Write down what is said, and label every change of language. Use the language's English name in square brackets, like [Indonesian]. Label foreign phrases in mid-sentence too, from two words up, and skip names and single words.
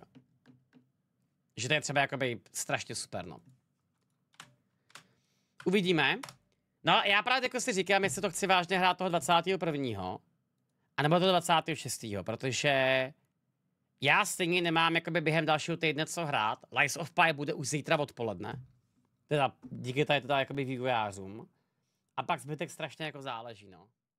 [Czech] Že to je třeba jakoby strašně super, no. Uvidíme. No já právě jako si říkám, jestli to chci vážně hrát toho 21. A nebo toho 26. Protože já stejně nemám jakoby během dalšího týdne co hrát. Lies of Pi bude už zítra odpoledne. Teda díky tady teda jakoby vývojářům. A pak zbytek strašně jako záleží, no.